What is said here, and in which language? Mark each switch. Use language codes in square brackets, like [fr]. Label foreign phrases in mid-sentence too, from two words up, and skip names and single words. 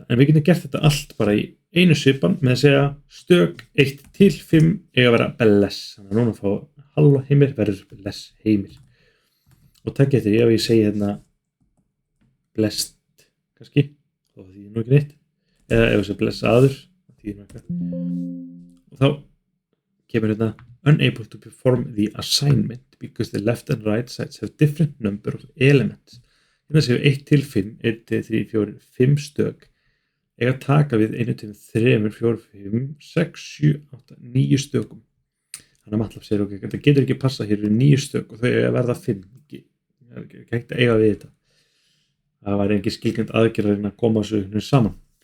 [is] En við getum gert þetta allt bara í einu svipan með að segja stök 1 til 5 eiga að vera bless. Þannig að núna fá halló Heimir verður bless Heimir. Og takk eftir ef ég segi hérna blessed kannski, þá þýðir nú ekki neitt. Eða ef ég segi blessaður, þá þýðir nú eitthvað. Og þá kemur hérna [en] unable to perform the assignment because the left and right sides have different number of elements. [is] Hérna séum 1 til 5, 1 til 3, 4, 5 stök eiga að taka við 1 til 3, 4, 5, 6, 7, 8, 9 stökum. Þannig að MATLAB segir ok, þetta getur ekki passað hér við 9 stök og þau eiga að verða 5. Það er ekki hægt að eiga við þetta. Það var engin skilgreind aðgerð að koma þessu saman.